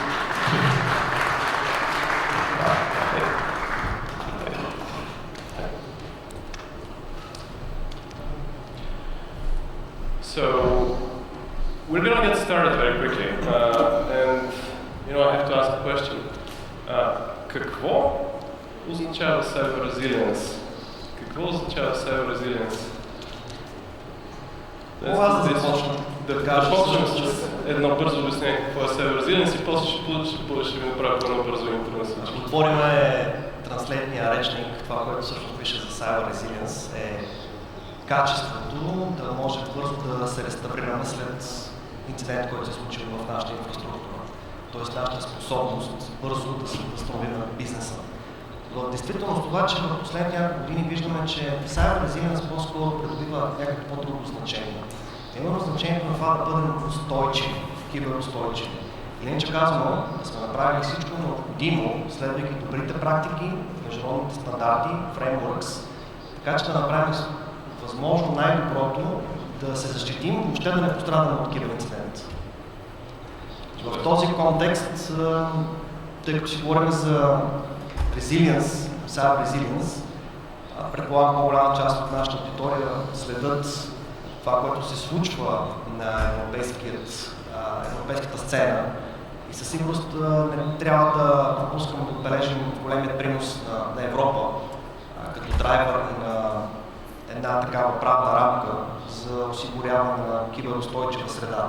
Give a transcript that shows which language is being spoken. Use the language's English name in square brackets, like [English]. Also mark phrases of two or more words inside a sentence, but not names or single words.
[English] So, we're going to get started very quickly, and I have to ask a question. [Bulgarian] Какво означава [English] cyber resilience? [Bulgarian] Какво означава [English] cyber resilience? [Bulgarian] Да почнем с едно бързо обяснение какво е [English] cyber resilience [Bulgarian] и после ще ви направя едно бързо интро на всички. Отворим транслейтния речник. Това, което всъщност пише за [English] cyber resilience [Bulgarian] е качеството да може бързо да се реставрираме след инцидент, който се е случил в нашата инфраструктура. Тоест нашата способност бързо да се възстановим на бизнеса. В действителност това, че в последните няколко години виждаме, че [English] cyber resilience [Bulgarian] по-скоро придобива някакво по-друго значение. Именно значението на това да бъдем устойчиви, киберустойчиви. Иначе казано, да сме направили всичко необходимо, следвайки добрите практики, международните стандарти, frameworks, така че да направим възможно най-доброто, да се защитим, въобще да не пострадаме от киберинцидент. В този контекст, тъй като си говорим за [English] resilience, cyber resilience, [Bulgarian] предполагам по-голяма част от нашата аудитория следят това, което се случва на европейската сцена и със сигурност не трябва да пропускаме да отбележим големият принос на Европа като драйвер на една такава правна рамка за осигуряване на киберустойчива среда.